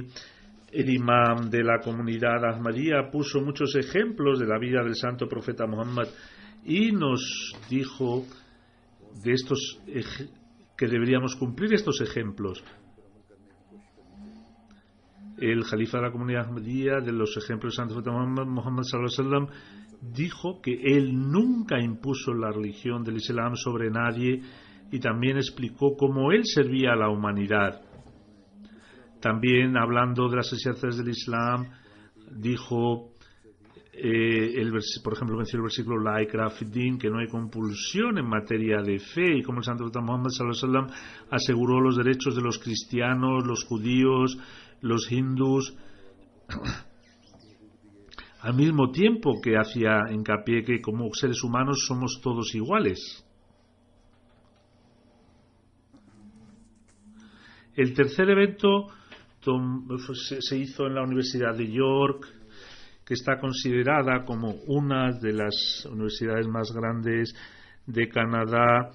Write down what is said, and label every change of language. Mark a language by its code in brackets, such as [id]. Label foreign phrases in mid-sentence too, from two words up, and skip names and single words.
[es] El imam de la comunidad Ahmadía puso muchos ejemplos de la vida del santo profeta Muhammad y nos dijo de estos que deberíamos cumplir estos ejemplos. El Jalifa de la comunidad Ahmadía, de los ejemplos de Santo Muhammad [ar] صلى الله عليه وسلم, [es] dijo que él nunca impuso la religión del Islam sobre nadie y también explicó cómo él servía a la humanidad. También, hablando de las enseñanzas del Islam, dijo, por ejemplo, mencionó el versículo [ar] لا إكراه في الدين, [es] que no hay compulsión en materia de fe, y como el Santo Muhammad [ar] صلى الله عليه وسلم [es] aseguró los derechos de los cristianos, los judíos, los hindús, al mismo tiempo que hacía hincapié que como seres humanos somos todos iguales. El tercer evento se hizo en la Universidad de York, que está considerada como una de las universidades más grandes de Canadá.